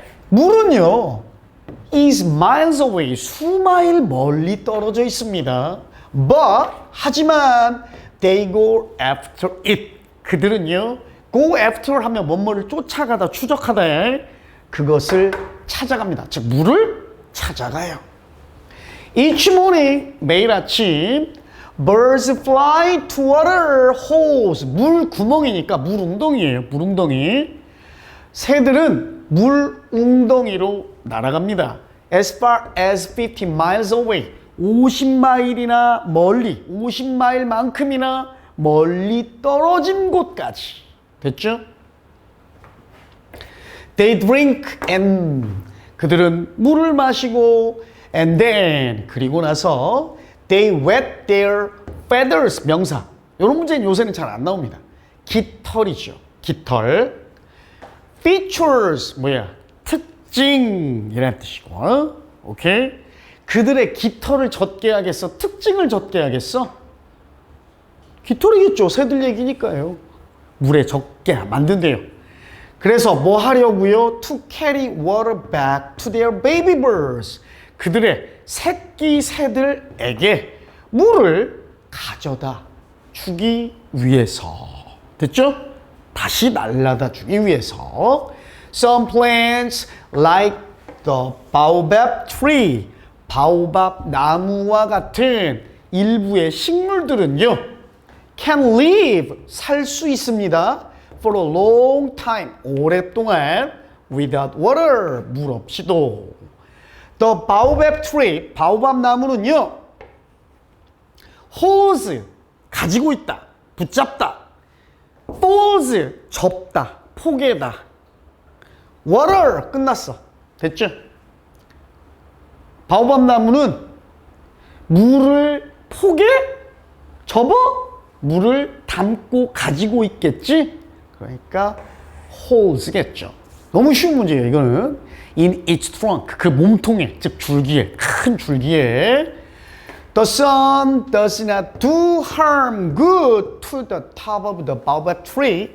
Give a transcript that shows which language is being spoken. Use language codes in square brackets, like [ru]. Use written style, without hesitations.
[ko] 물은요, [en] is miles away, [ko] 수마일 멀리 떨어져 있습니다. [en] But, [ko] 하지만 [en] they go after it, [ko] 그들은요, go after 하면 뭐뭐를 쫓아가다, 추적하다, 그것을 찾아갑니다. 즉, 물을 찾아가요. [en] Each morning, [ko] 매일 아침, [en] birds fly to water holes, [ko] 물 구멍이니까 물 웅덩이에요. 물 웅덩이. 새들은 물 웅덩이로 날아갑니다. [en] As far as 50 miles away, [ko] 50마일이나 멀리, 50마일만큼이나 멀리 떨어진 곳까지. 됐죠? [en] They drink and, [ko] 그들은 물을 마시고, [en] and then, [ko] 그리고 나서 [en] they wet their feathers, 명사. [ko] 이런 문제는 요새는 잘 안 나옵니다. 깃털이죠. 깃털. features, 뭐야? 특징이라는 뜻이고, 오케이? 그들의 깃털을 젖게 하겠어? 특징을 젖게 하겠어? 깃털이겠죠. 새들 얘기니까요. 물에 젖게 만든대요. 그래서 뭐 하려고요? [en] To carry water back to their baby birds. [ko] 그들의 새끼 새들에게 물을 가져다 주기 위해서. 됐죠? 다시 날라다 주기 위해서. [en] Some plants like the baobab tree, [ko] 바오밥 나무와 같은 일부의 식물들은요, [en] can live, [ko] 살 수 있습니다. [en] For a long time, [ko] 오랫동안 [en] without water, [ko] 물 없이도. [en] The baobab tree, [ko] 바오밥 나무는요, [en] holds, [ko] 가지고 있다, 붙잡다. falls, 접다, 포개다. water, 끝났어. 됐죠? 바오밥 나무는 물을 포개? 접어? 물을 담고 가지고 있겠지? 그러니까 holds겠죠. 너무 쉬운 문제예요, 이거는. [en] In its trunk, [ko] 그 몸통에, 즉 줄기에, 큰 줄기에. [en] The sun does not do harm good to the top of the baobab tree.